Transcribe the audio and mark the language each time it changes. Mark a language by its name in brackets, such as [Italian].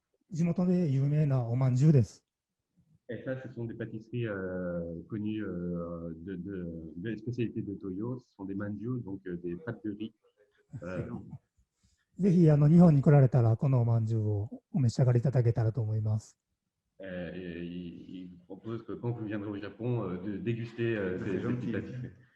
[Japanese] 地元で有名なおまんじゅうです。 [French] Et ça, ce sont des pâtisseries connues de spécialités de Toyo. Ce sont des manju, donc des pâtes de riz. [Japanese] ぜひ日本に来られたらこのおまんじゅうをお召し上がりいただけたらと思います。 [French] Il propose que quand vous viendrez au Japon, de déguster ces petites pâtisseries.